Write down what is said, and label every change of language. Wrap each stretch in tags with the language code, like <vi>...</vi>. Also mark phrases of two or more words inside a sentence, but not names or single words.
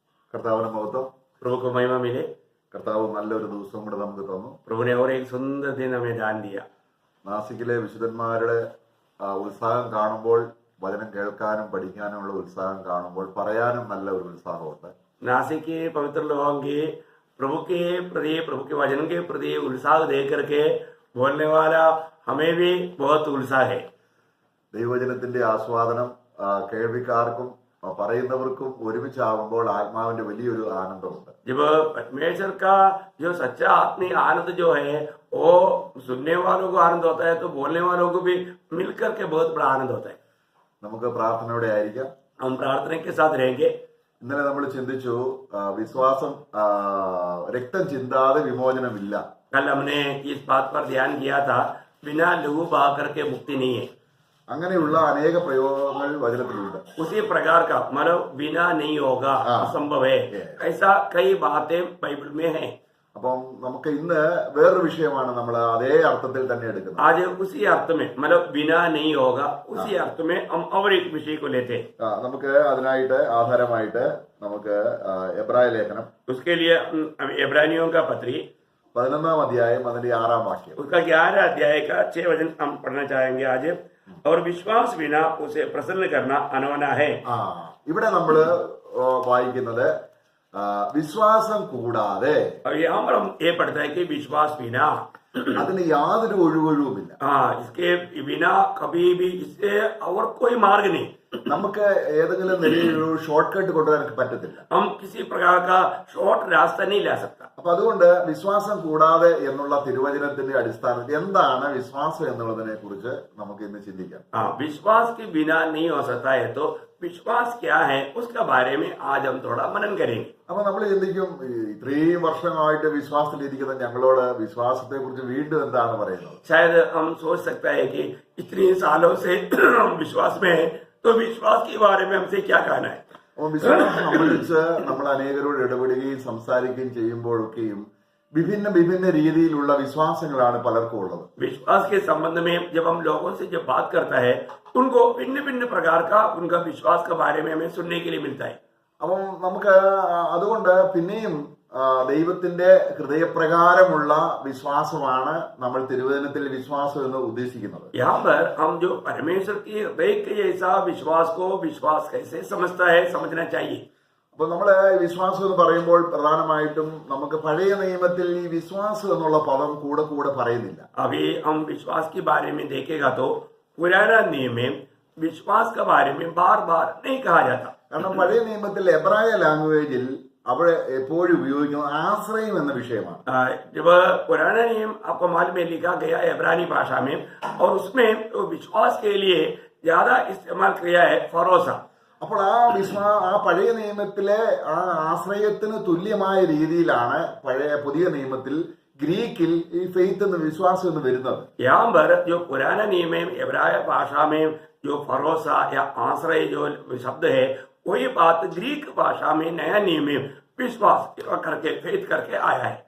<ml>കർത്താവിന് മഹത്വം.</ml> <hi>प्रभु को महिमा मिले।</hi> <ml>കർത്താവ് നല്ലൊരു ദിവസവും കൂടെ നമുക്ക് തന്നു.</ml> <hi>प्रभु ने और एक सुंदर दिन हमें दान दिया।</hi> <ml>നാസിക്കിലെ വിശുദ്ധന്മാരുടെ ഉത്സാഹം കാണുമ്പോൾ, വചനം കേൾക്കാനും പഠിക്കാനുമുള്ള ഉത്സാഹം കാണുമ്പോൾ പറയാനും നല്ല ഒരു ഉത്സാഹമുണ്ട്.</ml> <hi>नासिक के पवित्र लोगों के प्रभु के प्रति, प्रभु के वचन के प्रति उत्साह देख करके बोलने वाला हमें भी बहुत उत्साह है।</hi> <ml>ദൈവവചനത്തിന്റെ ആസ്വാദനം കേൾവിക്കാർക്കും പറയുന്നവർക്കും ഒരുമിച്ചാകുമ്പോൾ ആത്മാവിന്റെ വലിയൊരു ആനന്ദമുണ്ട്.</ml> <hi>जब परमेश्वर का जो सच्चा आत्मिक आनंद जो है वो सुनने वालों को आनंद होता है, तो बोलने वालों को भी मिलकर के बहुत बड़ा आनंद होता है।</hi> <ml>നമുക്ക് പ്രാർത്ഥനയോടെ ആയിരിക്കാം.</ml> <hi>हम प्रार्थना के साथ रहेंगे।</hi> <ml>ഇന്നലെ നമ്മൾ ചിന്തിച്ചു, വിശ്വാസം രക്തം ചിന്താതെ വിമോചനമില്ല.</ml> <hi>कल हमने इस बात पर ध्यान किया था, बिना लहू बहा करके मुक्ति नहीं है।</hi> <ml>അങ്ങനെയുള്ള അനേക പ്രയോഗങ്ങൾ വചനത്തിലുണ്ട്.</ml> <hi>उसी प्रकार का मतलब बिना नहीं होगा, असंभव है, ऐसा कई बातें बाइबल में है।</hi> <ml>അപ്പം നമുക്ക് ഇന്ന് വേറൊരു വിഷയമാണ് നമ്മൾ അതേ അർത്ഥത്തിൽ തന്നെ എടുക്കുന്നത്.</ml> <hi>आज उसी अर्थ में मतलब बिना नहीं होगा, उसी अर्थ में हम और एक विषय को लेते हैं।</hi> <ml>നമുക്ക് അതിനായിട്ട് ആധാരമായിട്ട് നമുക്ക് എബ്രായ ലേഖനം,</ml> <hi>उसके लिए इब्रानियों का पत्री</hi> <ml>11 അധ്യായം അതിന്റെ 6 വാക്യം,</ml> <hi>उसका 11 अध्याय का 6 वचन हम पढ़ना चाहेंगे आज। और विश्वास बिना उसे प्रसन्न करना अनवना है।</hi> <ml>ഇവിടെ നമ്മൾ വായിക്കുന്നത് വിശ്വാസം കൂടാതെ,</ml> <hi>और यहाँ पर हम ये पढ़ता है कि विश्वास बिना,</hi> <ml>അതിന് യാതൊരു ഒഴിവൊഴിവുമില്ല.</ml> <hi>इसके बिना कभी भी इससे और कोई मार्ग नहीं।</hi> <ml>നമുക്ക് ഏതെങ്കിലും നിലയിലൊരു</ml> <en>short cut</en> <ml>കൊണ്ടുവരാൻ പറ്റത്തില്ല.</ml> <hi>हम किसी प्रकार का शॉर्ट रास्ता नहीं ले सकता।</hi> <ml>അപ്പൊ അതുകൊണ്ട് വിശ്വാസം കൂടാതെ എന്നുള്ള തിരുവചനത്തിന്റെ അടിസ്ഥാനത്തിൽ എന്താണ് വിശ്വാസം എന്നുള്ളതിനെ കുറിച്ച് നമുക്ക് ഇന്ന് ചിന്തിക്കാം.</ml> <hi>विश्वास के बिना नहीं हो सकता है, तो विश्वास क्या है उसके बारे में आज हम थोड़ा मनन करेंगे।</hi> <ml>അപ്പൊ നമ്മൾ ചിന്തിക്കും, ഇത്രയും വർഷമായിട്ട് വിശ്വാസത്തിലിരിക്കുന്ന ഞങ്ങളോട് വിശ്വാസത്തെ കുറിച്ച് വീണ്ടും എന്താണ് പറയുന്നത്?</ml> <hi>शायद हम सोच सकता है कि इतने सालों से हम विश्वास में है, तो विश्वास के बारे में हमसे क्या कहना है।</hi> <ml>അപ്പൊ വിശ്വാസം സംബന്ധിച്ച് നമ്മൾ അനേകരോട് ഇടപെടുകയും സംസാരിക്കുകയും ചെയ്യുമ്പോഴൊക്കെയും വിഭിന്ന രീതിയിലുള്ള വിശ്വാസങ്ങളാണ് പലർക്കും ഉള്ളത്.</ml> <hi>विश्वास के संबंध में जब हम लोगों से जब बात करता है, उनको भिन्न प्रकार का उनका विश्वास के बारे में हमें सुनने के लिए मिलता है।</hi> <ml>അപ്പം നമുക്ക് അതുകൊണ്ട് പിന്നെയും ദൈവത്തിന്റെ ഹൃദയപ്രകാരമുള്ള വിശ്വാസമാണ് നമ്മൾ തിരുവചനത്തിൽ വിശ്വാസം എന്ന് ഉദ്ദേശിക്കുന്നത്.</ml> <hi>यहाँ पर हम जो परमेश्वर की हृदय के जैसा विश्वास को विश्वास कैसे समझता है समझना चाहिए।</hi> <ml>അപ്പൊ നമ്മള് വിശ്വാസം എന്ന് പറയുമ്പോൾ പ്രധാനമായിട്ടും നമുക്ക് പഴയ നിയമത്തിൽ ഈ വിശ്വാസം എന്നുള്ള പദം കൂടെ പറയുന്നില്ല.</ml> <hi>अभी हम विश्वास के बारे में देखेगा तो पुराना नियम में विश्वास के बारे में बार नहीं कहा जाता।</hi> <ml>കാരണം പഴയ നിയമത്തിൽ എബ്രായ ലാംഗ്വേജിൽ അവിടെ എപ്പോഴും ഉപയോഗിക്കുന്നത് ആശ്രയം എന്ന വിഷയമാണ്.</ml> <hi>जब पुराना नियम आपको मालूम में लिखा गया इब्रानी भाषा में, और उसमें विश्वास के लिए ज्यादा इस्तेमाल किया है भरोसा।</hi> <ml>അപ്പോൾ ആ പഴയ നിയമത്തിലെ ആ ആശ്രയത്തിന് തുല്യമായ രീതിയിലാണ് പുതിയ നിയമത്തിൽ ഗ്രീക്കിൽ ഈ ഫെയ്ത്ത് എന്ന് വിശ്വാസം എന്ന് വരുന്നത്.</ml> <hi>यहाँ पर जो पुराना नियम है इब्राय भाषा में जो भरोसा या आश्रय जो शब्द है, वही बात ग्रीक भाषा में नया नियम में विश्वास करके फेथ करके आया है।</hi>